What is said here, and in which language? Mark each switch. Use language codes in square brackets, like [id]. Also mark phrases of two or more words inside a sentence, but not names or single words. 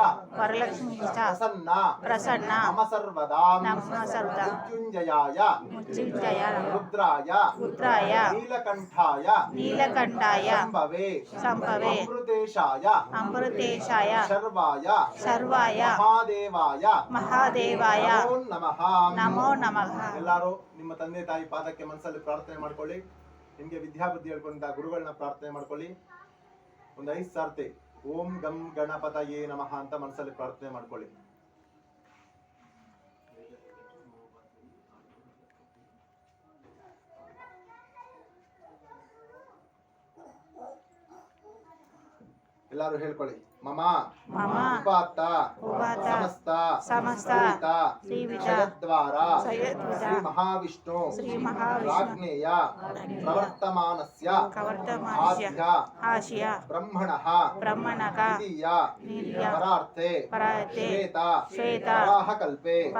[sa] प्रसन्ना मम सर्वदा मृत्युंजयाय रुद्राय नीलकंठाय संभवे अमृतेशाय शर्वाय महादेवाय नमो नमः। [kn] ಎಲ್ಲರೂ ನಿಮ್ಮ ತಂದೆ ತಾಯಿ ಪಾದಕ್ಕೆ ಮನಸ್ಸಲ್ಲಿ ಪ್ರಾರ್ಥನೆ ಮಾಡ್ಕೊಳ್ಳಿ. ನಿಮಗೆ ವಿದ್ಯಾಬುದ್ಧಿ ಹೇಳ್ಕೊಂಡ ಗುರುಗಳನ್ನ ಪ್ರಾರ್ಥನೆ ಮಾಡ್ಕೊಳ್ಳಿ. ಒಂದು 5 ಸಾರ್ತಿ [sa] ಓಂ ಗಂ ಗಣಪತಯೇ ನಮಃ [kn] ಅಂತ ಮನಸ್ಸಲ್ಲಿ ಪ್ರಾರ್ಥನೆ ಮಾಡ್ಕೊಳ್ಳಿ. ಎಲ್ಲರೂ ಹೇಳ್ಕೊಳ್ಳಿ. [sa] मम उपात्त समस्त जगद्वारा श्री महाविष्णु राज्ञेय प्रवर्तमानस्य आद्य ब्रह्मणः द्वितीय परार्थे श्वेत वराहकल्पे